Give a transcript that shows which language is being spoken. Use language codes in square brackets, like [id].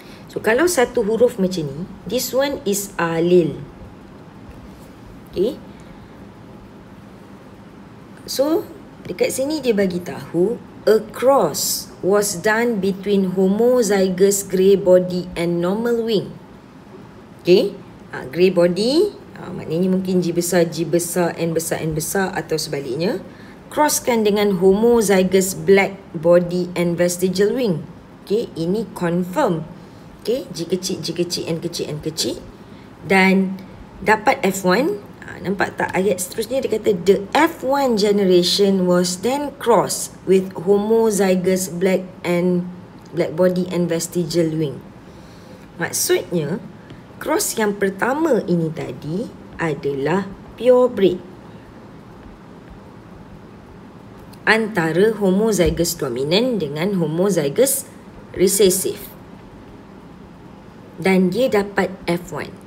[ms] So, kalau satu huruf macam ni, this one is allele. Okay. [en] So, dekat sini dia bagi tahu, a cross was done between homozygous grey body and normal wing. Okay. [ms] Grey body, maknanya mungkin G besar, N besar atau sebaliknya. [en] Crosskan dengan homozygous black body and vestigial wing. [ms] Okay, ini confirm. Okay, G kecil, N kecil. Dan dapat F1. [en] Nampak tak ayat seterusnya dia kata the F1 generation was then crossed with homozygous black body and vestigial wing. [ms] Maksudnya, cross yang pertama ini tadi adalah pure breed antara homozygous dominant dengan homozygous recessive. Dan dia dapat F1.